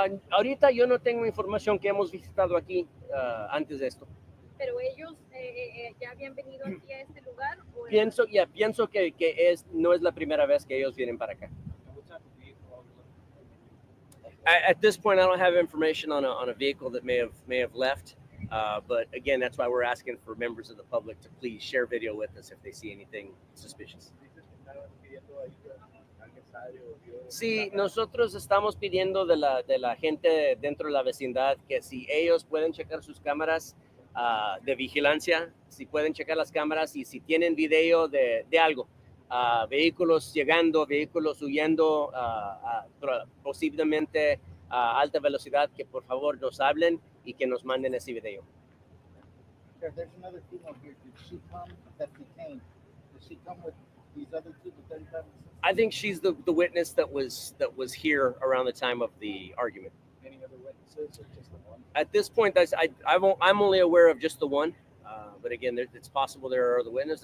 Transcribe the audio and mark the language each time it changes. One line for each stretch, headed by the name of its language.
Spanish: Ahorita yo no tengo información que hemos visitado aquí antes de esto. Pero ellos ya habían venido aquí a este lugar. Pienso que no es la primera vez que ellos vienen para acá.
English: At this point, I don't have information on a vehicle that may have left. But again, that's why we're asking for members of the public to please share video with us if they see anything suspicious.
Spanish: Sí, nosotros estamos pidiendo de la gente dentro de la vecindad que si ellos pueden checar sus cámaras de vigilancia, si pueden checar las cámaras y si tienen video de algo, vehículos llegando, vehículos huyendo, posiblemente a alta velocidad, que por favor nos hablen y que nos manden ese video.
English: There's another female here. Did she come that detained? Did she come with these other two, the 35? I think she's the witness that was here around the time of the argument. Any other witnesses or just the one? At this point, I'm only aware of just the one. But again, it's possible there are other witnesses.